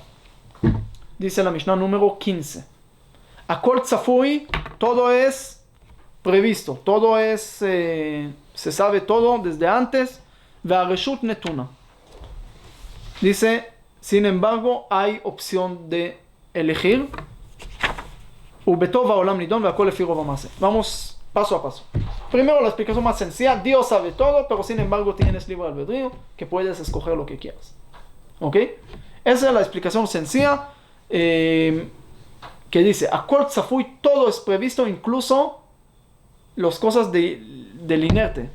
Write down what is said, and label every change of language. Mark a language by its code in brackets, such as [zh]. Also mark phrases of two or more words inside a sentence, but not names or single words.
[es] Dice la Mishnah número 15. [he] הכל צפוי, [es] todo es previsto, todo es, se sabe todo desde antes. [he] והרשות נתונה. [es] Dice, sin embargo, hay opción de elegir. [he] ובטוב העולם נידון והכל לפי רוב המעשה. [es] Vamos paso a paso. Primero la explicación más sencilla. Dios sabe todo, pero sin embargo tienes libre albedrío, que puedes escoger lo que quieras. ¿Ok? Esa es la explicación sencilla. Que dice, [he] הכל צפוי, [es] todo es previsto, incluso las cosas del inerte.